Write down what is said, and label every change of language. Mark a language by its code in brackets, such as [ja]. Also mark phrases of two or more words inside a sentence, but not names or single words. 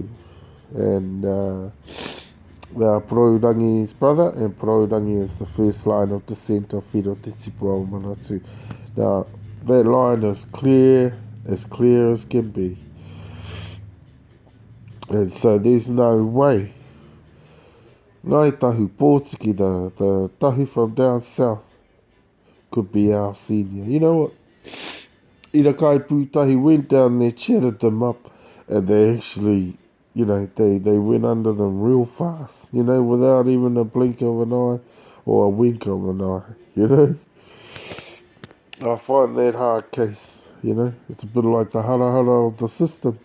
[en] And they are Porourangi's brother, and Porourangi is the first line of descent of Whiro te Tipua Manatu. Now, that line is clear as can be. And so there's no way. Ngai tahu Pōtiki, the tahu from down south, could be our senior. You know what? Irakai Pūtahi went down there, chatted them up, and they actually, they went under them real fast, without even a blink of an eye or a wink of an eye, I find that hard case, It's a bit like the harahara of the system.